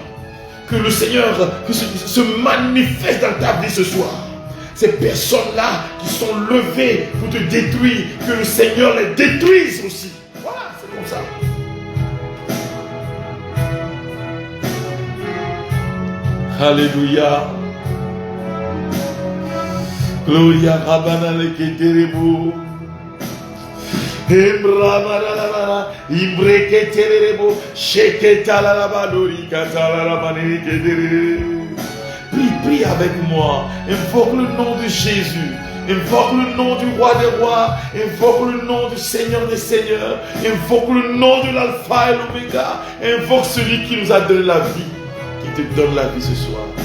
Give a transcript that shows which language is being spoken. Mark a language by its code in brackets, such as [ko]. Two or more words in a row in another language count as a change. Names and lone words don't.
[fr] Que le Seigneur se manifeste dans ta vie ce soir. Ces personnes-là qui sont levées pour te détruire, que le Seigneur les détruise aussi. Voilà, c'est comme ça. Alléluia. Gloria Rabana le Keterebo. Embramanana, Imbreketerebo, Sheketalalabadori, Katalalabanere Ketere. Prie avec moi, invoque le nom de Jésus, invoque le nom du roi des rois, invoque le nom du Seigneur des seigneurs, invoque le nom de l'alpha et l'oméga, invoque celui qui nous a donné la vie, qui te donne la vie ce soir.